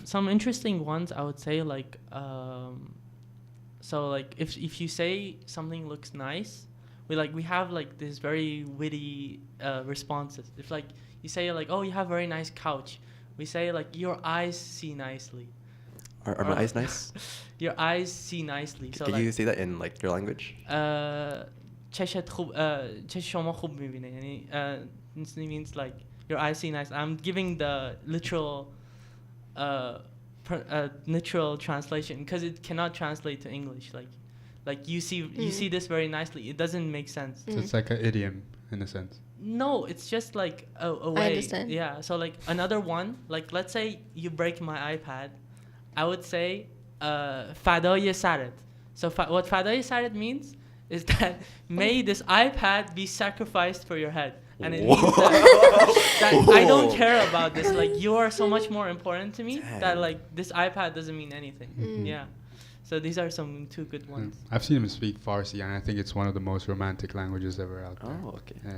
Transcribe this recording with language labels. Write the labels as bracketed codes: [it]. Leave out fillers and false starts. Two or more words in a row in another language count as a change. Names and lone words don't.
[en] Some interesting ones I would say like so like if you say something looks nice, we have like this very witty responses. If like you say like, oh, you have a very nice couch, we say like your eyes see nicely. Are my eyes nice? Your eyes see nicely. So Can like you say that in like your language? [fa] چشت خوب چش شما خوب میبینه یعنی [en] this means like your eyes see nice. I'm giving the literal literal translation because it cannot translate to English. Like you see this very nicely. It doesn't make sense. So it's like an idiom in a sense. No, it's just like a way. I understand. Yeah. So like another one, like let's say you break my iPad, I would say [fa] فدای سرت. [en] So what [fa] فدای سرت [en] means is that may this iPad be sacrificed for your head. And it means that I don't care about this. Like, you are so much more important to me that, Dang. like, this iPad doesn't mean anything. Yeah. So these are some two good ones. I've seen him speak Farsi, and I think it's one of the most romantic languages ever out there.